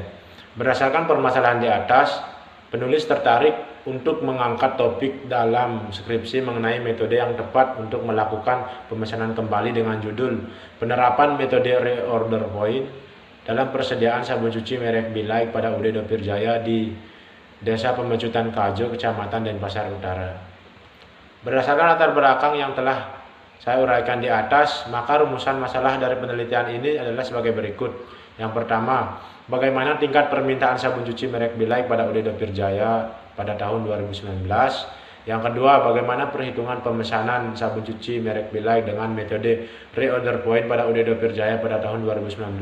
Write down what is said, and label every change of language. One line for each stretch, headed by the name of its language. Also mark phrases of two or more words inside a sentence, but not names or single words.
Indonesian: Berdasarkan permasalahan di atas, penulis tertarik untuk mengangkat topik dalam skripsi mengenai metode yang tepat untuk melakukan pemesanan kembali dengan judul Penerapan Metode Reorder Point dalam Persediaan Sabun Cuci merek Bilai pada UD Dopir Jaya di Desa Pemecutan Kajo, Kecamatan Denpasar Utara. Berdasarkan latar belakang yang telah saya uraikan di atas, maka rumusan masalah dari penelitian ini adalah sebagai berikut. Yang pertama, bagaimana tingkat permintaan sabun cuci merek Bilai pada UD Dopir Jaya pada tahun 2019. Yang kedua, bagaimana perhitungan pemesanan sabun cuci merek Bilai dengan metode
English: reorder point
Indonesian: pada UD Dopir Jaya pada tahun 2019.